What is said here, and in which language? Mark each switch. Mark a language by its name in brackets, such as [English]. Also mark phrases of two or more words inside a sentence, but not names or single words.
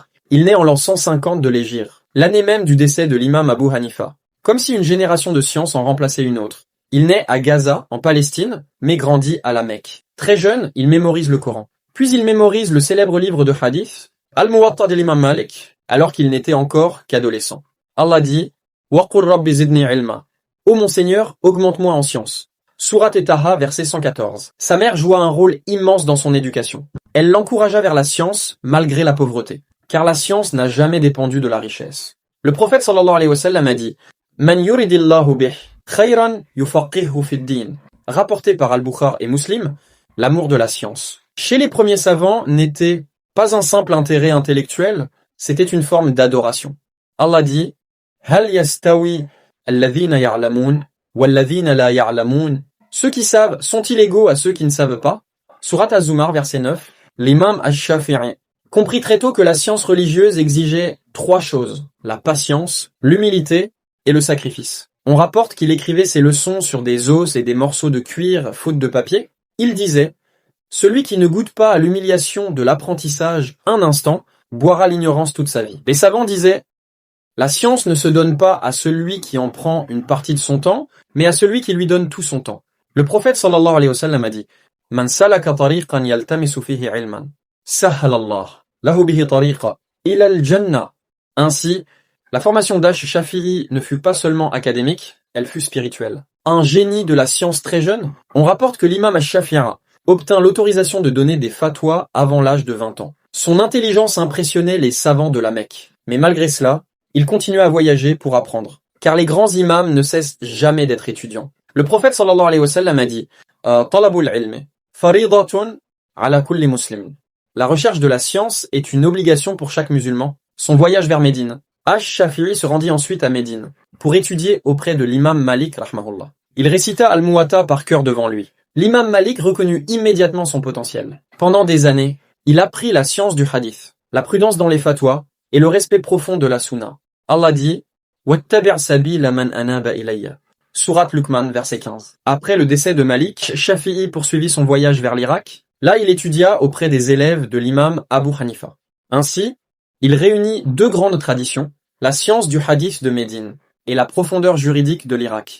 [French] Il naît en l'an 150 de l'Hégire, l'année même du décès de l'imam Abu Hanifa. Comme si une génération de science en remplaçait une autre. Il naît à Gaza, en Palestine, mais grandit à la Mecque. Très jeune, il mémorise le Coran. Puis il mémorise le célèbre livre de hadith, Al-Muwatta de l'imam Malik, alors qu'il n'était encore qu'adolescent. Allah dit: [Arabic] و قل رب زدني علما. [French] Ô mon Seigneur, augmente-moi en science. Sourate Taha, verset 114. Sa mère joua un rôle immense dans son éducation. Elle l'encouragea vers la science, malgré la pauvreté. Car la science n'a jamais dépendu de la richesse. Le prophète [Arabic] صلى الله عليه وسلم [French] a dit: [Arabic] من يرد الله به خيرا يفقهه في الدين. [French] Rapporté par Al-Bukhari et Muslim, l'amour de la science. Chez les premiers savants n'était pas un simple intérêt intellectuel, c'était une forme d'adoration. Allah dit: [Arabic] هل يستوي الذين يعلمون والذين لا يعلمون. [French] Ceux qui savent sont-ils égaux à ceux qui ne savent pas? Sourate Az-Zumar, verset 9. L'imam Ash-Shafi'i comprit très tôt que la science religieuse exigeait 3 choses: la patience, l'humilité et le sacrifice. On rapporte qu'il écrivait ses leçons sur des os et des morceaux de cuir faute de papier. Il disait: Celui qui ne goûte pas à l'humiliation de l'apprentissage un instant, boira l'ignorance toute sa vie. Les savants disaient: La science ne se donne pas à celui qui en prend une partie de son temps, mais à celui qui lui donne tout son temps. Le prophète [Arabic] صلى الله عليه وسلم [French] a dit: [Arabic] من سلك طريقا يلتمس فيه علما، سهل الله له به طريقا إلى الجنة. [French] Ainsi, la formation d'Ash-Shafi'i ne fut pas seulement académique, elle fut spirituelle. Un génie de la science très jeune, on rapporte que l'imam Ash-Shafi'i obtint l'autorisation de donner des fatwas avant l'âge de 20 ans. Son intelligence impressionnait les savants de la Mecque. Mais malgré cela, il continua à voyager pour apprendre. Car les grands imams ne cessent jamais d'être étudiants. Le prophète [Arabic] صلى الله عليه وسلم [French] a dit: [Arabic] طلب العلم فريضة على كل مسلم. [French] La recherche de la science est une obligation pour chaque musulman. Son voyage vers Médine. Ash-Shafi'i se rendit ensuite à Médine pour étudier auprès de l'imam Malik rahmahullah. Il récita Al-Muwatta par cœur devant lui. L'imam Malik reconnut immédiatement son potentiel. Pendant des années, il apprit la science du hadith, la prudence dans les fatwas et le respect profond de la sunna. Allah dit: [Arabic] واتبع سبيل من أناب إلي. [French] Sourate Luqman, verset 15. Après le décès de Malik, Shafi'i poursuivit son voyage vers l'Irak. Là, il étudia auprès des élèves de l'imam Abu Hanifa. Ainsi, il réunit 2 grandes traditions, la science du hadith de Médine et la profondeur juridique de l'Irak.